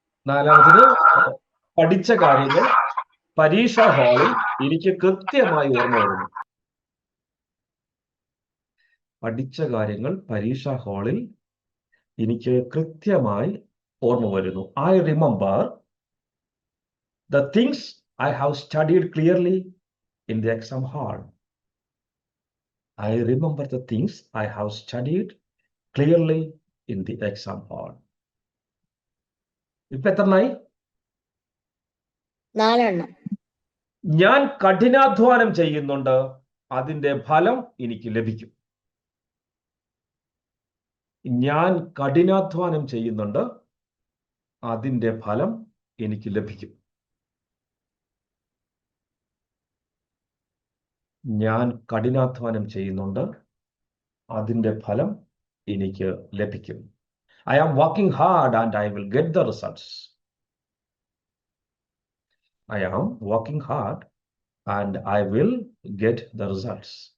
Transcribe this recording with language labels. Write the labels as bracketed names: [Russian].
[Malayalam] 4ാമത്തത് പഠിച്ച കാര്യങ്ങൾ പരീക്ഷാ ഹാളിൽ എനിക്ക് കൃത്യമായി ഓർമ്മ വരുന്നു. പഠിച്ച കാര്യങ്ങൾ പരീക്ഷാ ഹാളിൽ എനിക്ക് കൃത്യമായി ഓർമ്മ വരുന്നു. [English] I remember the things I have studied clearly in the exam hall. I remember the things I have studied clearly in the exam hall. [Malayalam] ഇപ്പൊ എത്രണ്ണായി? 4 ഞാൻ കഠിനാധ്വാനം ചെയ്യുന്നുണ്ട്, അതിന്റെ ഫലം എനിക്ക് ലഭിക്കും. ഞാൻ കഠിനാധ്വാനം ചെയ്യുന്നുണ്ട്, അതിന്റെ ഫലം എനിക്ക് ലഭിക്കും. ഞാൻ കഠിനാധ്വാനം ചെയ്യുന്നുണ്ട്, അതിന്റെ ഫലം എനിക്ക് ലഭിക്കും. [English] I am working hard and I will get the results. I am working hard and I will get the results.